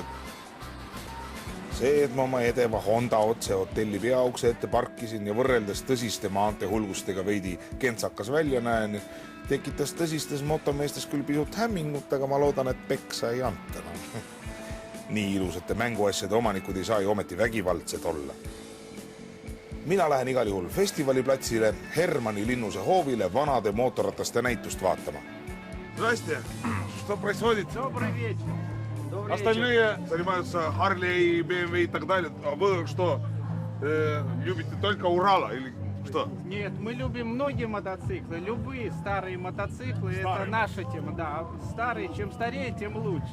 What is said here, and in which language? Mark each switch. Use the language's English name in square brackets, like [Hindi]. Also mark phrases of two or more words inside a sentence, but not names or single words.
[Estonian] See, et ma oma edeva Honda otse hotelli peaukse ette parkisin ja võrreldes tõsiste maante hulgustega veidi kentsakas välja näen, tekitas tõsistes motomeestes küll pisut hämmingut, aga ma loodan, et peksa ei anta. Nii ilusate mänguasjade omanikud ei saa ju ometi vägivaldsed olla. Mina lähen igal juhul festivaliplatsile Hermanni linnuse hoovile vanade mootorrataste näitust vaatama. [Russian] Здрасте. Что происходит? Добрый вечер. Остальные занимаются Harley, BMW и так далее. А вы что, любите только Урала или что? Нет, мы любим многие мотоциклы. Любые старые мотоциклы. Это наша тема. Да, старые. Чем старее, тем лучше.